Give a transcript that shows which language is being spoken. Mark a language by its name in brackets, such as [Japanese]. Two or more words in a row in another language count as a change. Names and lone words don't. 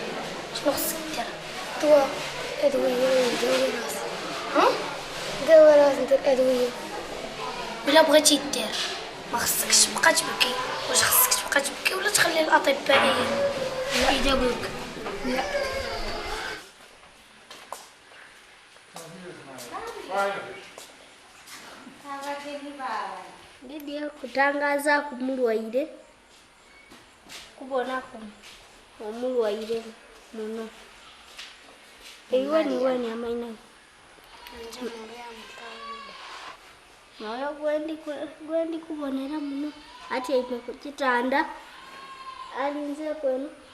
[Arabic] شنو خصك دير؟ دواء، ادويه، نداوي راسي. ها؟ نداوي راسي، ندير ادويه. ولا بغيتي دير ما خصكش تبقى تبكي. واش خصك تبقى تبكي ولا تخلي الاطباء يداويوك؟ لا. [Tooro] Ndiye kutangaza kumulwaire kubonako omulwaire muno eiwani amaina nayo gwendi kubonera muno ati aime ku kitanda alinze kwenu